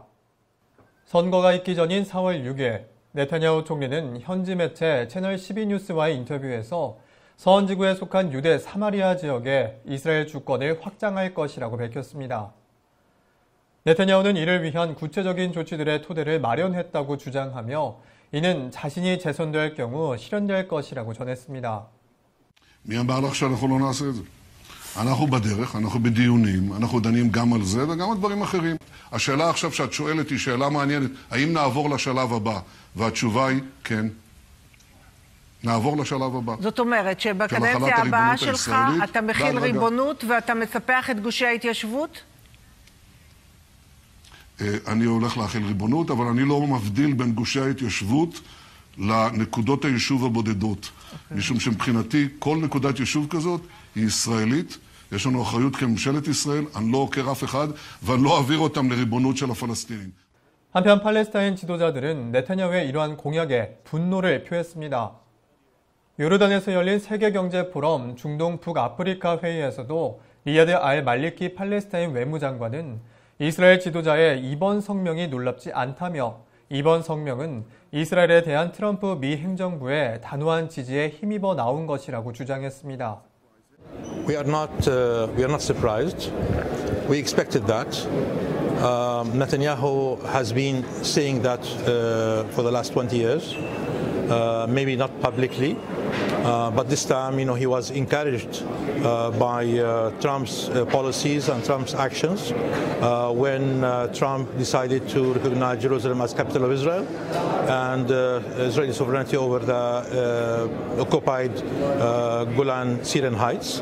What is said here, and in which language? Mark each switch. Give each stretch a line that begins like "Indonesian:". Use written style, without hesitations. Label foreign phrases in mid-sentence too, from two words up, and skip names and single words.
Korean: 선거가 있기 전인 4월 6일 네타냐후 총리는 현지 매체 채널 12뉴스와의 인터뷰에서 서한 지구에 속한 유대 사마리아 지역에 이스라엘 주권을 확장할 것이라고 밝혔습니다. 네타냐후는 이를 위한 구체적인 조치들의 토대를 마련했다고 주장하며 이는 자신이 재선될 경우 실현될 것이라고 전했습니다.
Hebrew: מי אמר לך שאנחנו לא נעשה את זה? אנחנו בדרך, אנחנו בדיונים, אנחנו דנים גם על זה וגם על דברים אחרים. השאלה עכשיו שאת שואלת היא שאלה מעניינת, האם נעבור לשלב הבא? והתשובה היא כן. נעבור לשלב הבא. זאת אומרת שבקדנציה הבאה שלך אתה מכיל ריבונות ואתה מספח את גושי ההתיישבות? אני הולך להחיל ריבונות, אבל אני לא מבדיל בין גושי ההתיישבות לנקודות היישוב הבודדות. משום שמבחינתי כל נקודת יישוב כזאת היא ישראלית. יש לנו אחריות כממשלת ישראל, אני לא עוקר אף אחד, ואני לא אעביר אותם לריבונות של הפלסטינים.
Korean: 한편 팔레스타인 지도자들은 네타냐후의 이러한 공약에 분노를 표했습니다. 요르단에서 열린 세계경제포럼 중동 북아프리카 회의에서도 리야드 알 말리키 팔레스타인 외무장관은 이스라엘 지도자의 이번 성명이 놀랍지 않다며 이번 성명은 이스라엘에 대한 트럼프 미 행정부의 단호한 지지에 힘입어 나온 것이라고 주장했습니다.
English: We are not surprised. We expected that. Netanyahu has been saying that for the last 20 years, maybe not publicly, but this time, he was encouraged by Trump's policies and Trump's actions when Trump decided to recognize Jerusalem as capital of Israel and Israeli sovereignty over the occupied Golan Syrian Heights.